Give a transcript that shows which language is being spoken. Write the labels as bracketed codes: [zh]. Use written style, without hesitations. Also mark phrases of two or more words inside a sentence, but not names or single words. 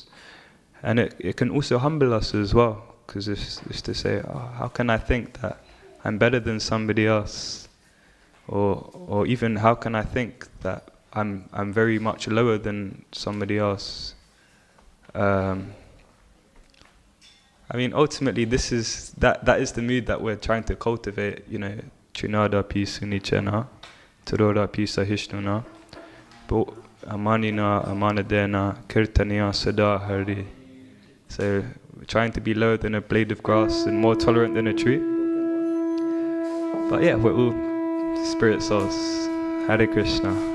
[en] And it can also humble us as well, because it's to say, oh, how can I think that I'm better than somebody else? Or even how can I think that I'm very much lower than somebody else? Ultimately, that is the mood that we're trying to cultivate. [sa] तृणाद पि सुनीचेन, तरोद पि सहिष्णुना, बो अमानिना अमानदेन, कीर्तनीय सदा हरि. [en] So we're trying to be lower than a blade of grass and more tolerant than a tree. But yeah, we're all spirit souls. Hare Krishna.